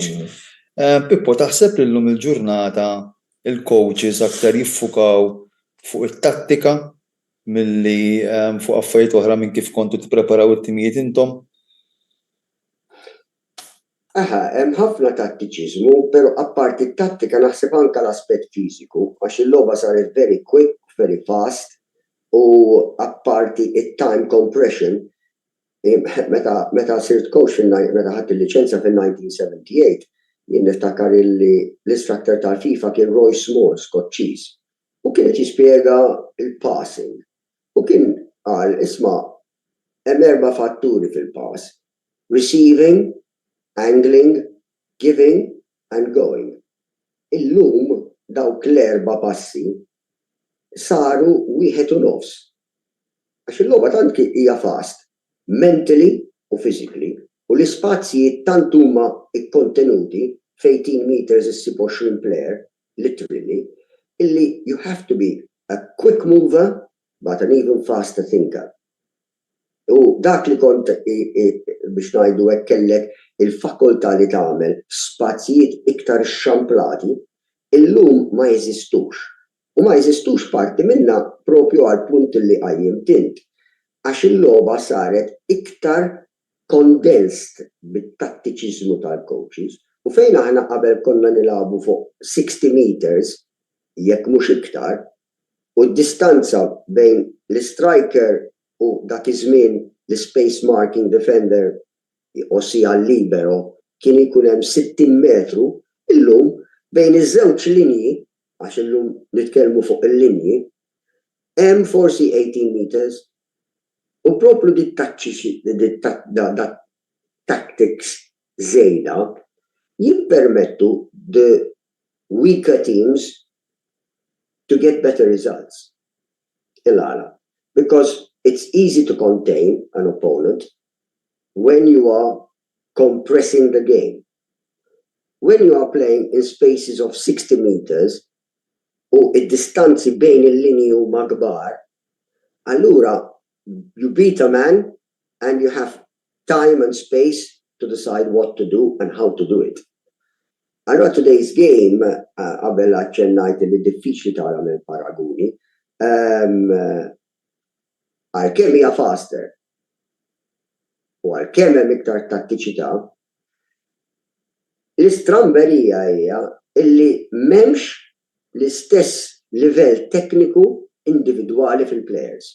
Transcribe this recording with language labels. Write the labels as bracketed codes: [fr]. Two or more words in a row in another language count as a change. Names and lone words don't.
[mt] Pippo, taħseb li llum il-ġurnata il-coaches aktar jiffukaw fuq it-tattika milli fuq affarijiet oħra minn kif kontu tippreparaw it-timijiet intom? Hemm ħafna tattiċiżmu, però apparti t-tattika naħseb anke l-aspett fiżiku għax il-logħba saret [en] very quick, very fast [mt] u apparti it- [en] time compression [mt] meta sirt coach meta ħadd il-liċenzja fil-1978 jien niftakar li l-istructor tal-FIFA kien Roy Small, Skoċċiż, u kien qed jispjega il-passing. U kien qal isma' hemm 4 fatturi fil-pass: [en] receiving, angling, giving and going. [mt] Illum dawk l-4 passi saru wieħed u nofs. Għax il-logħba tant hija fast, mentally u physically, u l-ispazji tant huma ikkontenuti f'18 meters issib 20 player, literally, illi [en] you have to be a quick mover but an even faster thinker. [mt] U dak li kont biex ngħidu hekk kellek il-fakultà li tagħmel spazjijiet iktar xxamplati, illum ma jeżistux. U ma jeżistux parti minnha propju għal punt li qajjim tint. Għax il-logħba saret iktar condensed bit-tattiċiżmu tal-coaches u fejn aħna qabel konna nilagħbu fuq 60 meters jekk mhux iktar u d-distanza bejn l-striker u dak iż-żmien l- [en] space marking defender [mt] ossia libero kien ikun hemm 60 metru, illum bejn iż-żewġ linji għax illum nitkellmu fuq il-linji hemm forsi 18 meters. U proplu di tactics żejda jippermettu [en] the weaker teams to get better results. [mt] Il-għala. [en] Because it's easy to contain an opponent when you are compressing the game. When you are playing in spaces of 60 meters [mt] u id-distanzi bejn il-linji huma kbar, allura [en] you beat a man and you have time and space to decide what to do and how to do it. Allora today's game, [mt] qabel aċċennajt li diffiċli tara minn paraguni, għalkemm hija faster u għalkemm hemm iktar tattiċità, l-istramberija hija illi m'hemmx l-istess livell tekniku individwali fil-plejers.